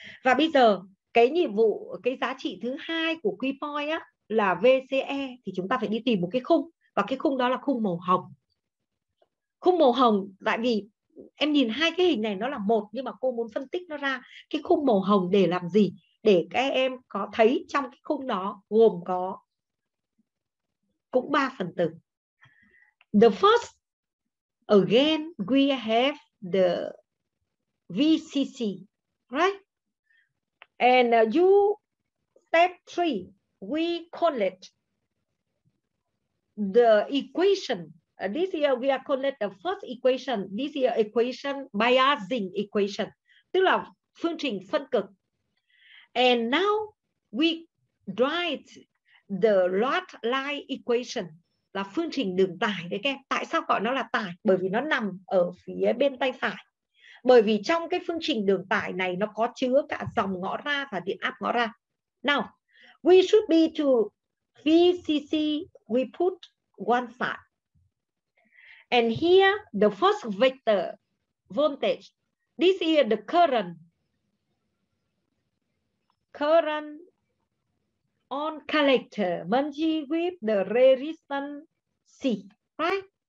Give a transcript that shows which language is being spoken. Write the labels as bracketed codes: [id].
[vi] Và bây giờ cái nhiệm vụ, cái giá trị thứ hai của Q point á, là VCE, thì chúng ta phải đi tìm một cái khung, và cái khung đó là khung màu hồng. Khung màu hồng, tại vì em nhìn hai cái hình này nó là một, nhưng mà cô muốn phân tích nó ra cái khung màu hồng để làm gì, để các em có thấy trong cái khung đó gồm có cũng 3 phần tử. [en] The first, again we have the VCC, right? And you step 3, we collect the equation. This year we are collect the first equation. This year equation biasing equation, [vi] tức là phương trình phân cực. [en] And now we write the load line equation, [vi] là phương trình đường tải đấy các em. Tại sao gọi nó là tải? Bởi vì nó nằm ở phía bên tay phải. Bởi vì trong cái phương trình đường tải này nó có chứa cả dòng ngõ ra và điện áp ngõ ra. [en] Now, we should be to VCC, we put one side. And here, the first vector, voltage. This is the current on collector multiplied with the resistance C, right?